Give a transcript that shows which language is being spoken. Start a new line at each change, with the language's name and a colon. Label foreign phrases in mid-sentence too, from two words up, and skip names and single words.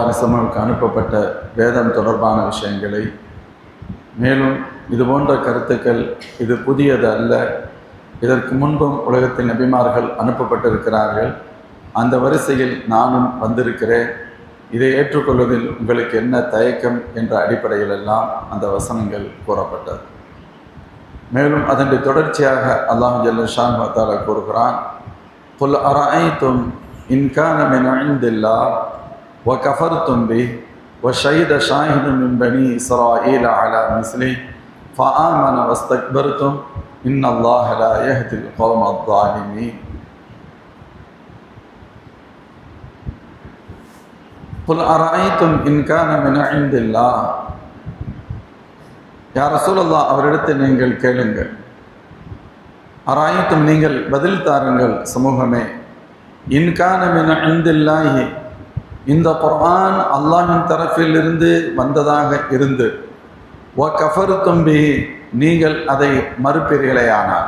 Arabic: عليه وسلم
Tamil: அனுப்பப்பட்ட வேதம் தொடர்பான விஷயங்களை, மேலும் இதுபோன்ற கருத்துக்கள் இது புதியது அல்ல, இதற்கு முன்பும் உலகத்தில் நபிமார்கள் அனுப்பப்பட்டிருக்கிறார்கள், அந்த வரிசையில் நானும் வந்திருக்கிறேன், இதை ஏற்றுக்கொள்வதில் உங்களுக்கு என்ன தயக்கம் என்ற அடிப்படையிலெல்லாம் அந்த வசனங்கள் கூறப்பட்டது. மேலும் அதனுடைய தொடர்ச்சியாக
Arabic: الله جل شأنه وتعالى கூறுகிறான், قل أرأيتم إن كان من عند الله وكفرتم به وشهد شاهد من بني إسرائيل على مثله فآمن واستكبرتم إن الله لا يهدي القوم الظالمين. قل أرأيتم إن كان من عند الله. يا رسول الله,
Tamil: அவரிடத்தில் நீங்கள் கேளுங்கள். அராயித்தும், நீங்கள் பதில் தாருங்கள் சமூகமே.
Arabic: إن كان من عند الله,
Tamil: இந்த குர்ஆன் அல்லாஹ்வின் தரப்பிலிருந்து வந்ததாக இருந்து,
Arabic: وكفرتم به,
Tamil: நீங்கள் அதை மறுப்பீர்களேயானார்.